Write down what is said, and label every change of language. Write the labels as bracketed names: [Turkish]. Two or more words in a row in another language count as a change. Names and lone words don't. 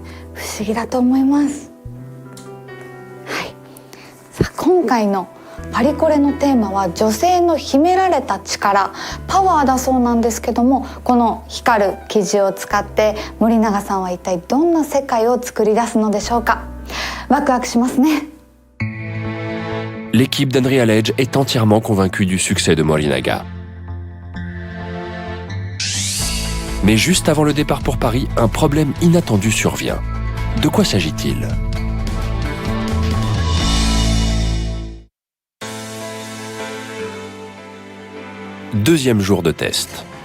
[Japanese] 不思議だと思います。はい。さあ、今回のパリコレのテーマは女性の秘められた力、パワーだそうなんですけども、この光る生地を使って森永さんは一体どんな世界を作り出すのでしょうか。ワクワクしますね。 [French] L'équipe d'Unreal Edge est entièrement convaincue du succès de Morinaga. Mais juste avant le départ pour Paris, un problème inattendu survient. De quoi s'agit-il ? Deuxième jour de test.